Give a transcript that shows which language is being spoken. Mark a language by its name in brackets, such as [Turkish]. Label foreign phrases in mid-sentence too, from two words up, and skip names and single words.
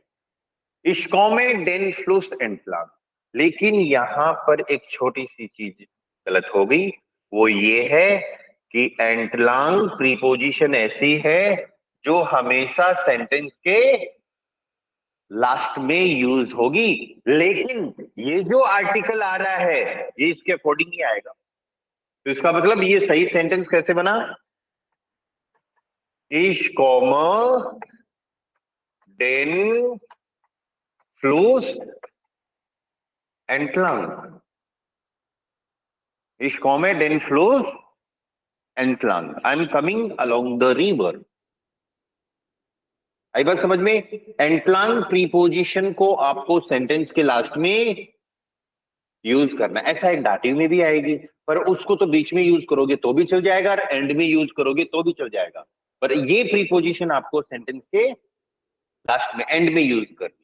[German] Ich komme den Fluss entlang. [Hindi] लेकिन यहां पर एक छोटी सी चीज गलत हो गई, वो ये है कि एंटलंग प्रीपोजिशन ऐसी है जो हमेशा सेंटेंस के लास्ट में यूज होगी। लेकिन ये जो आर्टिकल आ रहा है ये इसके अकॉर्डिंग ही आएगा। तो इसका मतलब ये सही सेंटेंस कैसे बना? [German] Ich komme, den Fluss entlang. Ich komme den Fluss entlang. [English] I'm coming along the river. [Hindi] आई बात समझ में? एंटलांग प्रीपोजिशन को आपको सेंटेंस के लास्ट में यूज करना है। ऐसा एक दाटिव में भी आएगी, पर उसको तो बीच में यूज करोगे तो भी चल जाएगा और एंड में यूज करोगे तो भी चल जाएगा, पर ये प्रीपोजिशन आपको सेंटेंस के लास्ट में, एंड में यूज करनी।